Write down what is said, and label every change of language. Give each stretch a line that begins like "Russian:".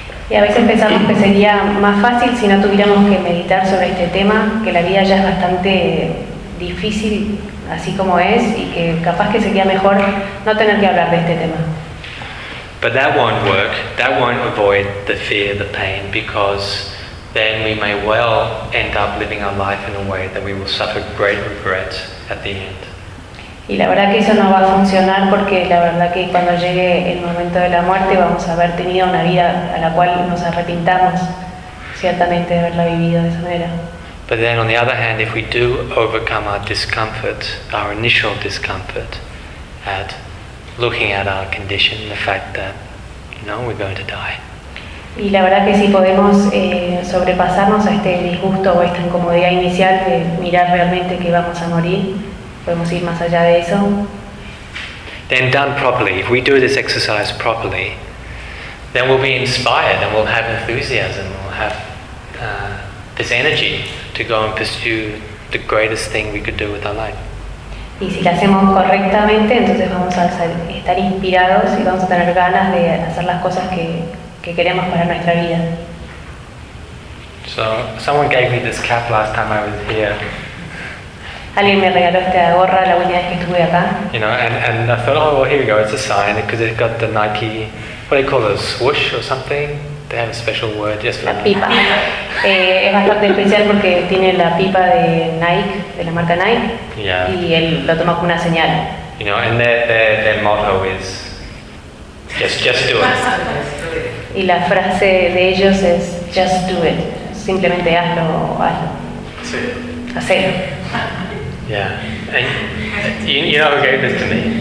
Spanish: Y a veces pensamos que sería más fácil si no tuviéramos que meditar sobre este tema, que la vida ya es bastante difícil así como es, y que capaz que sería mejor no tener que hablar de este tema.
English: But that won't work. That won't avoid the fear, the pain, because then we may well end up living our life in a way that we will suffer great regret at the end.
Spanish: Y la verdad que eso no va a funcionar porque la verdad que cuando llegue el momento de la muerte vamos a haber tenido una vida a la cual nos arrepintamos ciertamente de haberla vivido de esa manera.
English: But then on the other hand, if we do overcome our discomfort, our initial discomfort at looking at our condition, the fact that we're going to die.
Spanish: Y la verdad que si podemos sobrepasarnos a este disgusto o esta incomodidad inicial de mirar realmente que vamos a morir, podemos ir más allá de eso.
English: then done properly, if we do this exercise properly, then we'll be inspired and we'll have enthusiasm, we'll have this energy to go and pursue the greatest thing we could do with our life.
Spanish: Y si lo hacemos correctamente, entonces vamos a estar inspirados y vamos a tener ganas de hacer las cosas que queremos para nuestra vida.
English: So, someone gave me this cap last time I was here.
Spanish: Alguien me regaló esta gorra la última vez que estuve acá.
English: You know, and I thought, oh, well, here we go, it's a sign, because it's got the Nike, what do you call it, swoosh or something? They have a special word just for
Spanish: la pipa. Es bastante especial porque tiene la pipa de Nike, de la marca Nike.
English: Yeah.
Spanish: Y él lo toma como una señal.
English: You know, and their motto is, just do it.
Spanish: Y la frase de ellos es,
English: just do it.
Spanish: Simplemente hazlo o hazlo. Sí. Hacelo.
English: Yeah. And you know who gave this to me?